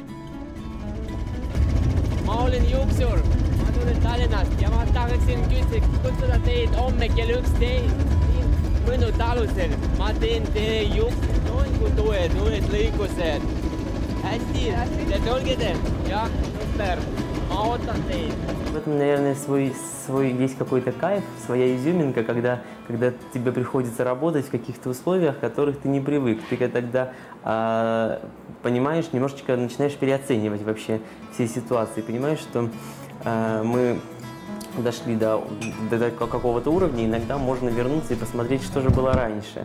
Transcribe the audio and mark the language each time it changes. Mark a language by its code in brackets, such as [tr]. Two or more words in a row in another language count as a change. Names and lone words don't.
[et] Ma olen juuksur, ma tulen Tallinnast ja ma tahaksin kutsuda teid homme kell 11 Mõnu talusel. Ma teen teie juuksed, uued lõikused. Hästi, te tulgите? Ja, super. Ma ootan teid. [ru] В этом, наверное, есть какой-то кайф, своя изюминка, когда тебе приходится работать в каких-то условиях, в которых ты не привык. Ты тогда понимаешь, немножечко начинаешь переоценивать вообще все ситуации. Понимаешь, что мы дошли до какого-то уровня, иногда можно вернуться и посмотреть, что же было раньше.